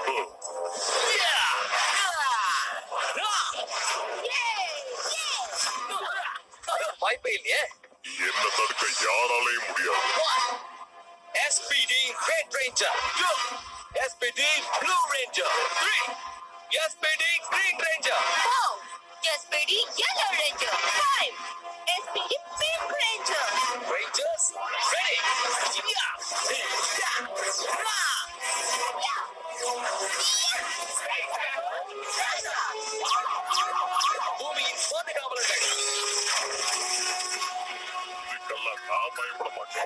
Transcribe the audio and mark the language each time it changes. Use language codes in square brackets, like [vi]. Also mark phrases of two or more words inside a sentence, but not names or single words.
[ta] வாய்ப்பே இல்லையே. என்ன தடுக்க யாராலையும் முடியாது. [en] SPD Red Ranger. 2. SPD Blue Ranger. 3. SPD Green Ranger. 4. SPD Yellow Ranger. 5. SPD Pink Ranger. Rangers ready. [ta] பூமியின் பாதுகாவலர்கள். இதுக்கெல்லாம் நான் பயப்பட மாட்டேன்.